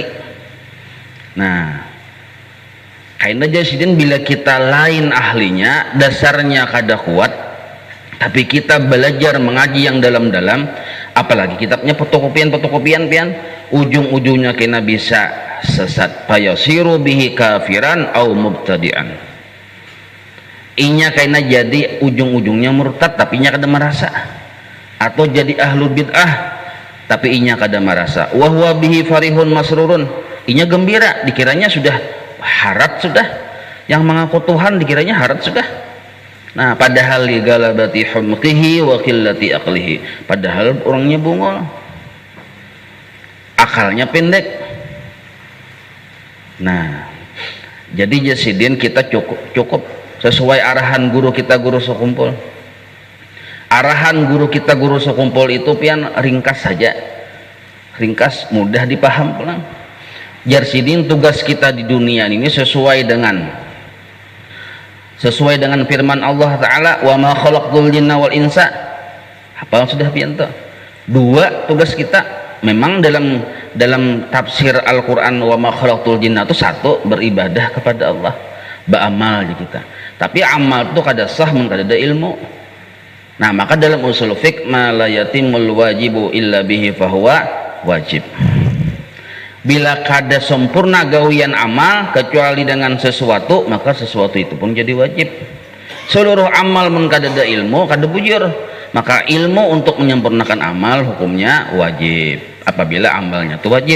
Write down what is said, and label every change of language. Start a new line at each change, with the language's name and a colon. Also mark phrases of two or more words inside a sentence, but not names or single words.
Banjar: Nah, karena jasidin bila kita lain ahlinya, dasarnya kada kuat, tapi kita belajar mengaji yang dalam-dalam, apalagi kitabnya fotokopian pian, ujung-ujungnya kena bisa sesat,
Arabic: فيصير به كافرا أو مبتدعا.
Banjar: Inya kena jadi ujung-ujungnya murtad tapi inya kada merasa, atau jadi
Arabic: أهل البدعة
Banjar: tapi inya kada merasa.
Arabic: وهو به فرح مسرور,
Banjar: inya gembira, dikiranya sudah harat sudah, yang mengaku Tuhan dikiranya harat sudah. Nah, padahal
Arabic: لغلبة حمقه وقلة عقله,
Banjar: padahal orangnya bungol, akalnya pendek. Nah, jadi jasidin kita cukup sesuai arahan guru kita, guru sekumpul. Arahan guru kita, guru sekumpul itu pian ringkas saja, ringkas, mudah dipaham pulang. Jasidin tugas kita di dunia ini sesuai dengan firman Allah Ta'ala,
Arabic: وما خلقت الجن والإنس.
Banjar: Hafal sudah pian tuh? Dua tugas kita memang dalam tafsir Al-Quran,
Arabic: وما خلقت الجن
Banjar: itu satu, beribadah kepada Allah, beramal aja kita. Tapi amal itu kada sah mun kada ada ilmu. Nah, maka dalam
Arabic: أصول فقه, ما لا يتم الواجب إلا به فهو واجب.
Banjar: Bila kada sempurna gawian amal kecuali dengan sesuatu, maka sesuatu itu pun jadi wajib. Seluruh amal mun kada ada ilmu kada bujur, maka ilmu untuk menyempurnakan amal hukumnya wajib apabila amalnya itu wajib.